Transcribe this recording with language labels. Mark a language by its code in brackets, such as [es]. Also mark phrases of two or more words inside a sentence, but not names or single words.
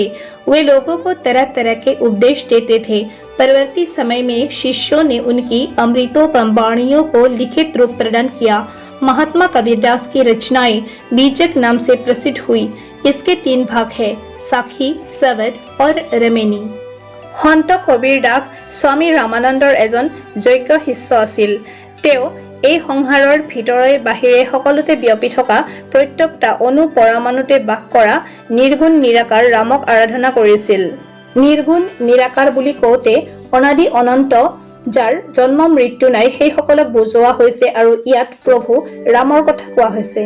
[hi] वे लोगों को तरह तरह के उपदेश देते थे। परवर्ती समय में शिष्यों ने उनकी अमृतोपम वाणियों को लिखित रूप प्रदान किया। महात्मा कबीरदास की रचनाएं बीजक नाम से प्रसिद्ध हुई। इसके 3 भाग है, साखी, सवद और रमेनी। [as] সন্ত কবীৰদাস স্বামী ৰামানন্দৰ এজন যোগ্য শিষ্য আছিল। তেওঁ এই সংসাৰৰ ভিতৰে বাহিৰে সকলোতে ব্যাপি থকা, প্ৰত্যেকটা অণু পৰমাণুতে বাস কৰা নিৰ্গুণ নিৰাকাৰ ৰামক আৰাধনা কৰিছিল। নিৰ্গুণ নিৰাকাৰ বুলি কওঁতে অনাদি অনন্ত, যাৰ জন্ম মৃত্যু নাই, সেই সকলক বুজোৱা হৈছে আৰু ইয়াত প্ৰভু ৰামৰ কথা কোৱা হৈছে।